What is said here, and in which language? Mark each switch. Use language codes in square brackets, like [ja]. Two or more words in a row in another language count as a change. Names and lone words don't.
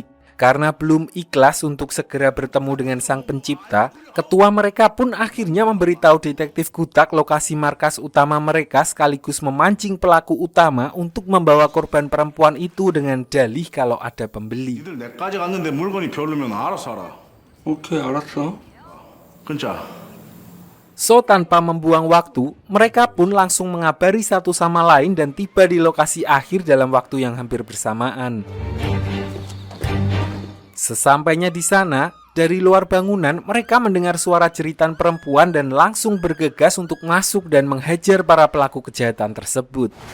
[id] Karena belum ikhlas untuk segera bertemu dengan sang pencipta, ketua mereka pun akhirnya memberitahu detektif Gutak lokasi markas utama mereka sekaligus memancing pelaku utama untuk membawa korban perempuan itu dengan dalih kalau ada pembeli. [ko] 오케이, 알았어. [id] So, tanpa membuang waktu, mereka pun langsung mengabari satu sama lain dan tiba di lokasi akhir dalam waktu yang hampir bersamaan. Sesampainya di sana, dari luar bangunan mereka mendengar suara jeritan perempuan dan langsung bergegas untuk masuk dan menghajar para pelaku kejahatan tersebut.